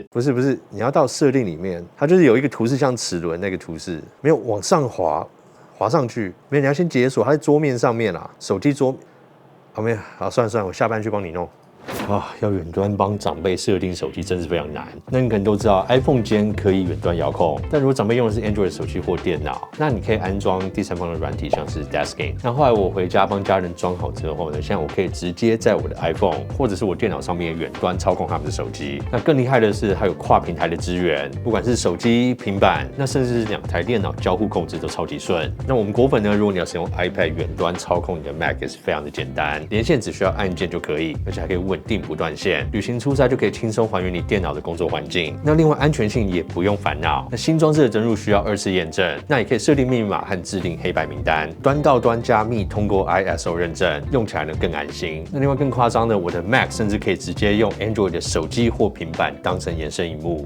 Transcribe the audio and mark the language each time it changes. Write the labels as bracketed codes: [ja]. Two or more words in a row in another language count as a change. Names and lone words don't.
[zh] 不是，你要到設定裡面，它就是有一個圖示像齒輪那個圖示，沒有往上滑上去，沒有，你要先解鎖，它在桌面上面啦，手機桌，好沒有？好，算了，我下班去幫你弄。要遠端幫長輩設定手機真是非常難。那你可能都知道 ，iPhone 間可以遠端遙控，但如果長輩用的是 Android 手機或電腦，那你可以安裝第三方的軟體，像是 Desking。那後來我回家幫家人裝好之後呢，現在我可以直接在我的 iPhone 或者是我電腦上面遠端操控他們的手機。那更厲害的是，還有跨平台的支援，不管是手機、平板，那甚至是2台電腦交互控制都超級順。那我們果粉呢，如果你要使用 iPad 遠端操控你的 Mac，也是非常的簡單，連線只需要按鍵就可以，而且還可以穩定命不斷線，旅行出差就可以輕鬆還原你電腦的工作環境。那另外安全性也不用煩惱，那新裝置的登入需要2次驗證，那也可以設定密碼和制定黑白名單，端到端加密通過 ISO 認證，用起來呢更安心。那另外更誇張的，我的 Mac 甚至可以直接用 Android 的手機或平板當成延伸螢幕。